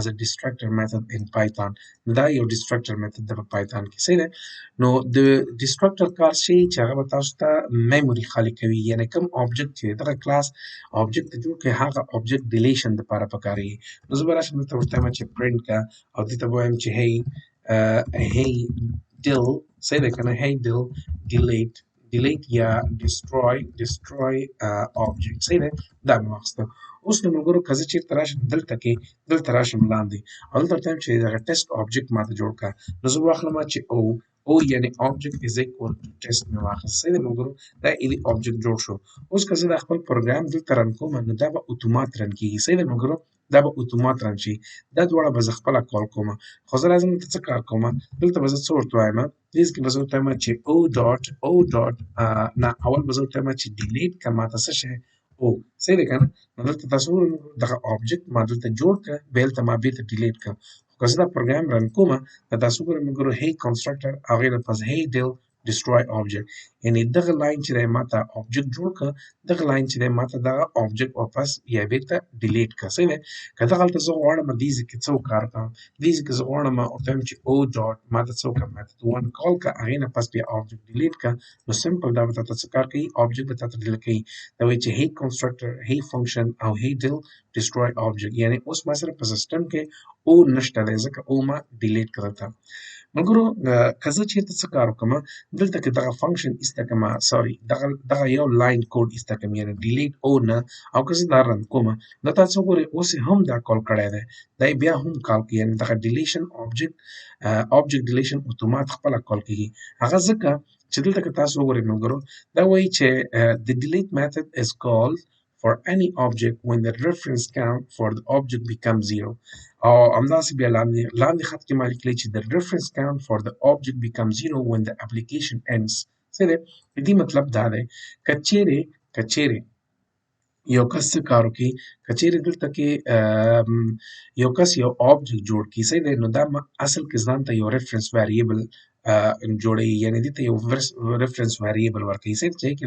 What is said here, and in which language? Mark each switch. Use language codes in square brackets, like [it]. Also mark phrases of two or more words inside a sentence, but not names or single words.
[en] a destructor method in Python [ps] دا یو [en] destructor method [ps] دی په پایتان کې صحیح دی نو د ډیسټرکټر کار شي چې هغه به تاسو ته میموري خالي کوي یعنې کوم آبجیکټ چې دغه کلاس آبجیکټ ته جوړ کړي هغه آبجیکټ ډیلیشن دپاره پکارېږي نو زه به راشم دلته ورته وایم چې پرنټ کړه او دې ته به وایم چې [en] hey del [ps] صحیح ده کنه [en] hey del delete [ps] یا [en] destroy object [ps] صحیح ده دا مې واخیسته اوس نو ملګرو که زه چېرته راشم دلته راشم لاندې او دلته ورته وایم چې دغه ټیسټ آبجیکټ ماته جوړ کړه نو زه به واخلم چې او یعنې [en] object is equal to test [ps] مې واخیست صحیح ده ملګرو دا آبجیکټ جوړ شو اوس که زه دا خپل پروګرام دلته رن کوم نو دا به اتومات رن کېږي صحیح ده ملګرو دا به اتومات رن شي دا دواړه به زه خپله کال کوم خو زه راځم دلته څه کار کوم دلته به زه څه ورته وایم دې کې به زه ورته وایم چې او ډاټ نه اول به زه ورته وایم چې ډیلیټ کړه ماته څه شی او صحیح دی که نه نو دلته تاسو وګورئ دغه آبجیکټ ما دلته جوړ کړه بیا هلته ما بېرته ډیلیټ کړه خو که زه دا پروګرام رن کوم نو تاسو وګورئ ملګرو [en] hey constructor [ps] هغې نه پس [en] hey del destroy object [ps] یعنی دغه لاین چې دی ماته آبجیکټ جوړ کړه دغه لاین چې دی ماته دغه آبجیکټ واپس یا بیرته ډیلیټ کړه صحیح دی که دغه هلته زه غواړم دې ځای کې څه وکار کړم دې ځای کې زه غواړم ورته وایم چې او ډاټ ماته څه وکړه میتھډ 1 کال کړه هغې نه پس بیا آبجیکټ ډیلیټ کړه نو سمپل دا به تاته څه کار کوي آبجیکټ به تاته ډیلیټ کوي دا وایي چې [en] hey constructor hey function [ps] او [en] hey del destroy object [ps] یعنی اوس ما سره په سیسټم کې او نشته دی ځکه او ما ډیلیټ کړه ته ملګرو که زه چېرته څه کار وکړم دلته کې دغه فنکشن ایسته کړم سوري دغه یو لاین کوډ ایسته کړم یعنې ډیلیټ او نه او که زه دا رن کوم نو تاسو وګورئ اوس یې هم دا کال کړی دی دا یې بیا هم کال کوي یعنې دغه ډیلیشن آبجیکټ ډیلیشن اتومات خپله کال کېږي هغه ځکه چې دلته که تاسو وګورئ ملګرو دا وایي چې [en] the delete method is called for any object when the reference count for the object becomes 0 [ps] او همداسې بیا لاندې خط کې ما لیکلی چې [en] the reference count for the object becomes 0 when the application ends [ps] څه دی د دې مطلب دا دی که چیرې یو کس څه کار وکړي که چیرې دلته کې یو کس یو آبجیکټ جوړ کړي صحیح دی نو دا اصل کې ځان ته یو [en] reference variable [ps] جوړوي یعنې دې ته یو [en] reference variable [ps] ورکوي صحیح چې کې